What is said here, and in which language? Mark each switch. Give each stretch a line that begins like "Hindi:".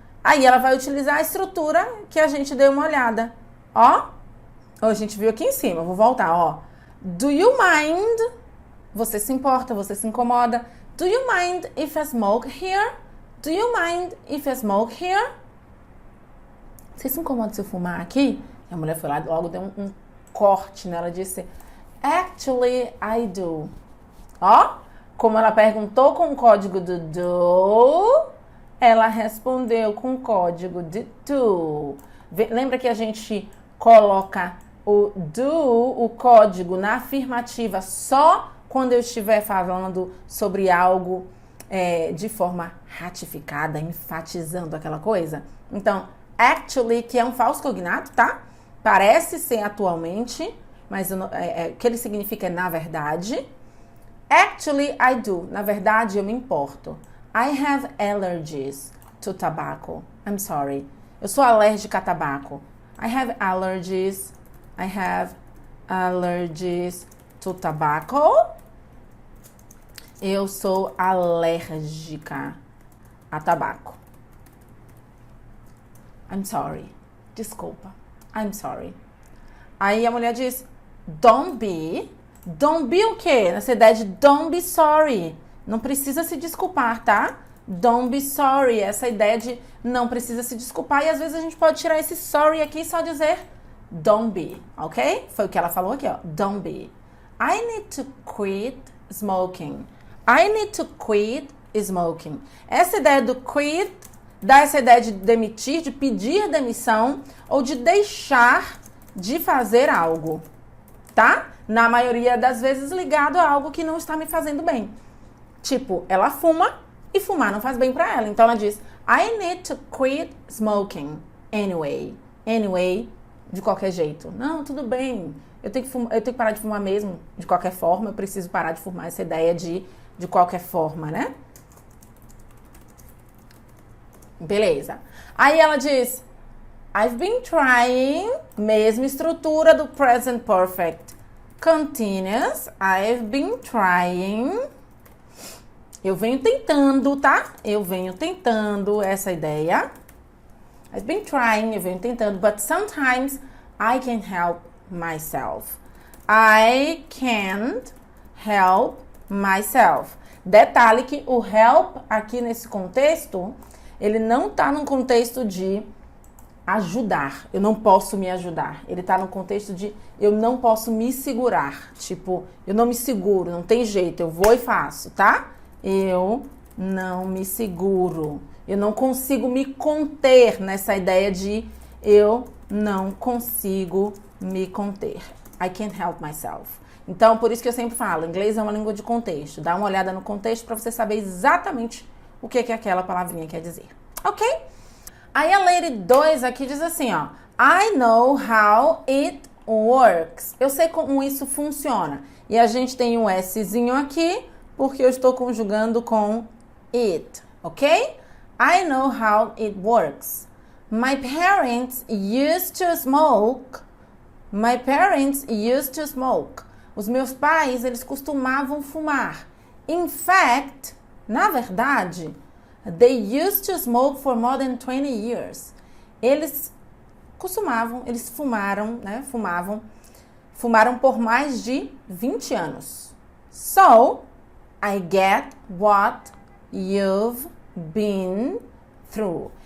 Portuguese: Aí ela vai utilizar a estrutura que a gente deu uma olhada. Ó, a gente viu aqui em cima. Vou voltar, ó.
English: Do you mind?
Portuguese: Você se importa, você se incomoda.
English: Do you mind if I smoke here? Do you mind if I smoke here?
Portuguese: Você se incomoda se eu fumar aqui? E a mulher foi lá, logo deu um corte nela, disse,
English: actually, I do.
Portuguese: Ó, como ela perguntou com o código do do, ela respondeu com o código de do. Lembra que a gente coloca o do, o código, na afirmativa só quando eu estiver falando sobre algo de forma ratificada, enfatizando aquela coisa? Então, actually, que é um falso cognato, tá? Parece ser atualmente, mas o que ele significa é na verdade. Actually, I do. Na verdade, eu me importo.
English: I have allergies to tobacco. I'm sorry.
Portuguese: Eu sou alérgica a tabaco.
English: I have allergies. I have allergies to tobacco.
Portuguese: Eu sou alérgica a tabaco.
English: I'm sorry.
Portuguese: Desculpa.
English: I'm sorry.
Portuguese: Aí a mulher diz,
English: don't be. Don't be
Portuguese: o quê? Nessa ideia de
English: don't be sorry.
Portuguese: Não precisa se desculpar, tá?
English: Don't be sorry.
Portuguese: Essa ideia de não precisa se desculpar. E às vezes a gente pode tirar esse sorry aqui e só dizer
English: don't be,
Portuguese: ok? Foi o que ela falou aqui, ó.
English: Don't be. I need to quit smoking. I need to quit smoking.
Portuguese: Essa ideia do quit dá essa ideia de demitir, de pedir demissão ou de deixar de fazer algo, tá? Na maioria das vezes ligado a algo que não está me fazendo bem. Tipo, ela fuma e fumar não faz bem pra ela. Então ela diz,
English: I need to quit smoking anyway.
Portuguese: Anyway, de qualquer jeito. Não, tudo bem. Eu tenho que parar de fumar mesmo, de qualquer forma. Eu preciso parar de fumar. Essa ideia de qualquer forma, né? Beleza. Aí ela diz,
English: I've been trying,
Portuguese: mesma estrutura do present perfect.
English: Continuous, I've been trying.
Portuguese: Eu venho tentando, tá? Eu venho tentando essa ideia.
English: I've been trying,
Portuguese: eu venho tentando,
English: but sometimes I can't help myself. I can't help myself.
Portuguese: Detalhe que o help aqui nesse contexto, ele não tá num contexto de ajudar. Eu não posso me ajudar. Ele tá no contexto de eu não posso me segurar. Tipo, eu não me seguro, não tem jeito, eu vou e faço, tá? Eu não me seguro. Eu não consigo me conter nessa ideia de eu não consigo me conter.
English: I can't help myself.
Portuguese: Então, por isso que eu sempre falo, inglês é uma língua de contexto. Dá uma olhada no contexto para você saber exatamente o que aquela palavrinha quer dizer. Ok? Aí a Lady 2 aqui diz assim, ó.
English: I know how it works.
Portuguese: Eu sei como isso funciona. E a gente tem um Szinho aqui, porque eu estou conjugando com it, ok?
English: I know how it works. My parents used to smoke. My parents used to smoke.
Portuguese: Os meus pais, eles costumavam fumar.
English: In fact,
Portuguese: na verdade,
English: they used to smoke for more than 20 years.
Portuguese: Eles fumaram, né? Fumaram por mais de 20 anos.
English: So, I get what you've been through.